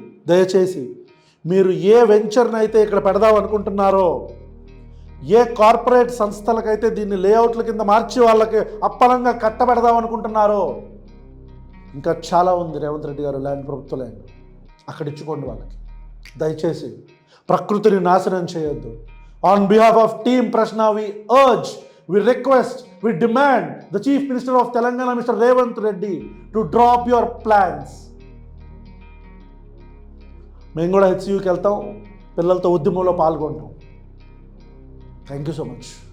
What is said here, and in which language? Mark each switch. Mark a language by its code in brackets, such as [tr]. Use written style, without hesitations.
[te] దయచేసి మీరు ఏ వెంచర్ని అయితే ఇక్కడ పెడదాం అనుకుంటున్నారో, ఏ కార్పొరేట్ సంస్థలకైతే దీన్ని లేఅవుట్ల కింద మార్చి వాళ్ళకి అప్పలంగా కట్టబెడదాం అనుకుంటున్నారో, ఇంకా చాలా ఉంది రేవంత్ రెడ్డి గారు ల్యాండ్, ప్రభుత్వ ల్యాండ్. అక్కడ ఇచ్చుకోండి వాళ్ళకి. దయచేసి ప్రకృతిని నాశనం చేయొద్దు. [en] On behalf of team Prashna, we request, we demand the Chief Minister of Telangana, Mr. Revanth Reddy, to drop your plans. [te] మేము కూడా హెచ్సియూకి వెళ్తాం, పిల్లలతో ఉద్యమంలో పాల్గొంటాం. [en] Thank you so much.